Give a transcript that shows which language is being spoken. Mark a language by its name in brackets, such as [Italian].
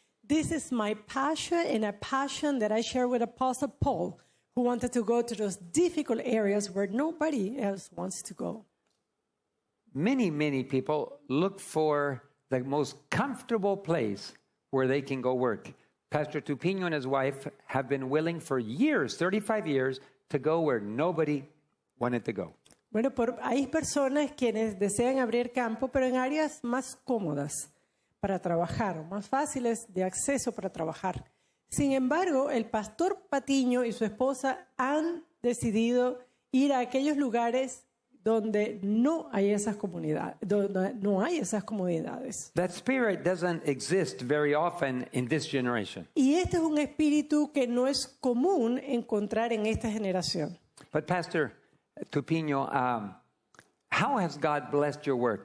[English] This is my passion and a passion that I share with Apostle Paul, who wanted to go to those difficult areas where nobody else wants to go. Many people look for the most comfortable place where they can go work. Pastor Tupino and his wife have been willing for years, 35 years, to go where nobody wanted to go. [Spanish] Bueno, hay personas quienes desean abrir campo, pero en áreas más cómodas para trabajar, o más fáciles de acceso para trabajar. Sin embargo, el pastor Patiño y su esposa han decidido ir a aquellos lugares donde no hay esas comunidades, donde no hay esas comodidades. [English] That spirit doesn't exist very often in this generation. [Spanish] Y este es un espíritu que no es común encontrar en esta generación. [English] But Pastor Tupino, how has God blessed your work?